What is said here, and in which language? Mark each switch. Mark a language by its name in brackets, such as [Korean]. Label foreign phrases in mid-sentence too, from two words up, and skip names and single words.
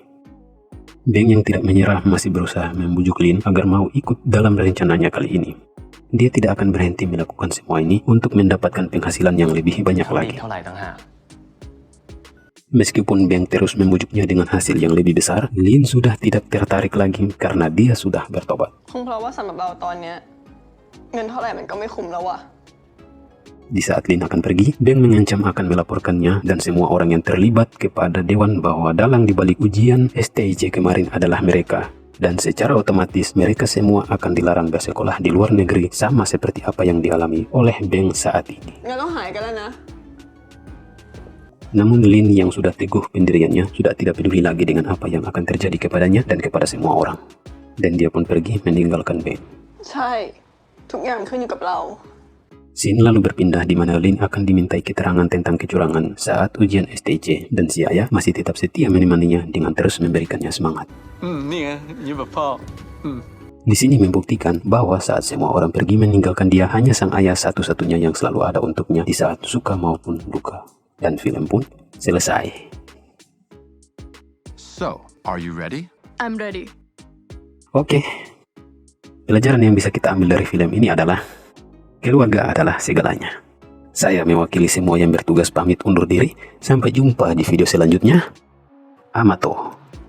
[Indonesian] Beng yang tidak menyerah masih berusaha membujuk Lin agar mau ikut dalam rencananya kali ini. Dia tidak akan berhenti melakukan semua ini untuk mendapatkan penghasilan yang lebih banyak lagi. Meskipun Beng terus membujuknya dengan hasil yang lebih besar, Lin sudah tidak tertarik lagi karena dia sudah bertobat. [Thai] คงเพราะว่าสำหรับเราตอนเนี้ยเงินเท่าไหร่มันก็ไม่คุ้มแล้วอะ [Indonesian] Di saat Lin akan pergi, Beng mengancam akan melaporkannya dan semua orang yang terlibat kepada Dewan bahwa dalang dibalik ujian STIJ kemarin adalah mereka. Dan secara otomatis mereka semua akan dilarang bersekolah di luar negeri sama seperti apa yang dialami oleh Beng saat ini. [Thai] งั้นเราหายกันแล้วนะ [Indonesian] Namun Lin yang sudah teguh pendiriannya sudah tidak peduli lagi dengan apa yang akan terjadi kepadanya dan kepada semua orang. Dan dia pun pergi meninggalkan Beng. [Thai] ใช่ทุกอย่างขึ้นอยู่กับเรา [Indonesian] Scene lalu berpindah di mana Lin akan dimintai keterangan tentang kecurangan saat ujian STIJ dan si ayah masih tetap setia menemaninya dengan terus memberikannya semangat. [Thai] นี่ไงยิ้มแบบพ่อ [Indonesian] Di sini membuktikan bahwa saat semua orang pergi meninggalkan dia, hanya sang ayah satu-satunya yang selalu ada untuknya di saat suka maupun duka. Dan film pun selesai. [English] So, are you ready? I'm ready [Indonesian] Oke. Pelajaran yang bisa kita ambil dari film ini adalah keluarga adalah segalanya. Saya mewakili semua yang bertugas pamit undur diri. Sampai jumpa di video selanjutnya. Amato.